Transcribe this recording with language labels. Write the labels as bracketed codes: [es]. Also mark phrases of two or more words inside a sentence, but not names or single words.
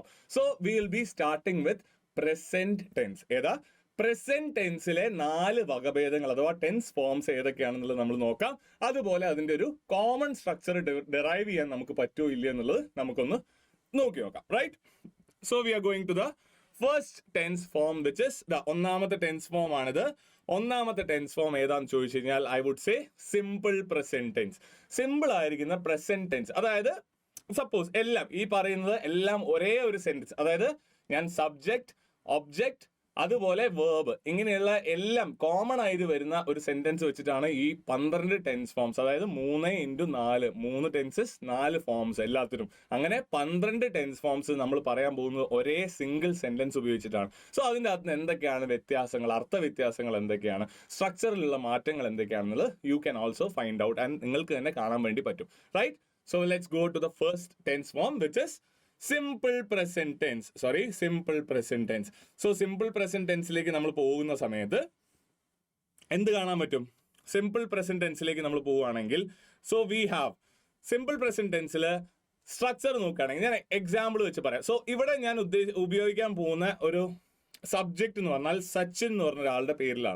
[en] So we will be starting with present tense. [ml] ഏതാ? [en] present tenseലെ [ml] 4 വകഭേദങ്ങൾ അഥവാ [en] tense forms [ml] ഏതൊക്കെയാണെന്നുള്ളത് നമ്മൾ നോക്കാം. അതുപോലെ അതിന്റെ ഒരു [en] common structure derive [ml] ചെയ്യാൻ നമുക്ക് പറ്റുമോ ഇല്ല എന്നുള്ളത് നമുക്കൊന്ന് നോക്കി നോക്കാം. [en] Right? So we are going to the first tense form, which is [ml] ഒന്നാമത്തെ ടെൻസ് ഫോം ആണിത്. ഒന്നാമത്തെ ടെൻസ് ഫോം ഏതാണെന്ന് ചോദിച്ചു കഴിഞ്ഞാൽ [en] I would say simple present tense. [ml] സിമ്പിൾ ആയിരിക്കുന്ന [en] present tense, [ml] അതായത് സപ്പോസ് എല്ലാം ഈ പറയുന്നത് എല്ലാം ഒരേ ഒരു സെന്റൻസ്, അതായത് ഞാൻ [en] subject, object, [ml] അതുപോലെ വേർബ്, ഇങ്ങനെയുള്ള എല്ലാം കോമൺ ആയിട്ട് വരുന്ന ഒരു സെന്റൻസ് വെച്ചിട്ടാണ് ഈ 12 [en] tense forms, [ml] അതായത് 3x4 [en] 3 tenses 4 forms [ml] എല്ലാത്തിനും. അങ്ങനെ 12 [en] tense forms [ml] നമ്മൾ പറയാൻ പോകുന്നത് ഒരേ [en] single sentence [ml] ഉപയോഗിച്ചിട്ടാണ്. സോ അതിൻ്റെ അകത്ത് എന്തൊക്കെയാണ് വ്യത്യാസങ്ങൾ, അർത്ഥ വ്യത്യാസങ്ങൾ എന്തൊക്കെയാണ്, സ്ട്രക്ചറിലുള്ള മാറ്റങ്ങൾ എന്തൊക്കെയാണെന്നുള്ളത് [en] you can also find out and [ml] നിങ്ങൾക്ക് തന്നെ കാണാൻ വേണ്ടി പറ്റും. റൈറ്റ്? [en] So let's go to the first tense form which is simple present tense. simple present tense. So simple present tenseലേക്ക് [ml] നമ്മൾ പോകുന്ന സമയത്ത് എന്ത് കാണാൻ പറ്റും? [en] simple present tenseലേക്ക് [ml] നമ്മൾ പോവുകയാണെങ്കിൽ [en] So we have simple present tenseിൽ structure [ml] നോക്കുകയാണെങ്കിൽ ഞാൻ എക്സാമ്പിൾ വെച്ച് പറയാം. സോ ഇവിടെ ഞാൻ ഉപയോഗിക്കാൻ പോകുന്ന ഒരു സബ്ജക്റ്റ് എന്ന് പറഞ്ഞാൽ സച്ചിൻ എന്ന് പറഞ്ഞ ഒരാളുടെ പേരിലാണ്.